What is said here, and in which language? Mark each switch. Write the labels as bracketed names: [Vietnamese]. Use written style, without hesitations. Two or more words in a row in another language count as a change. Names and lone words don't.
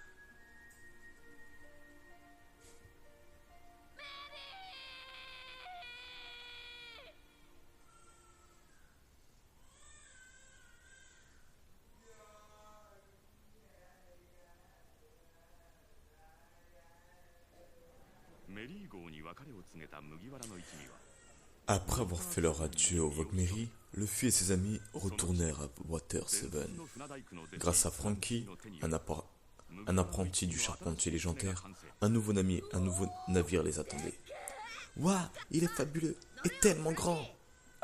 [Japanese] メリー。メリー号に別れを告げた麦わらの一味は [French] Après avoir fait leur adieu au Vogue Mary, Luffy et ses amis retournèrent à Water Seven. Grâce à Frankie, un apprenti du charpentier légendaire, un nouveau navire les attendait. Waouh, il est fabuleux et tellement grand!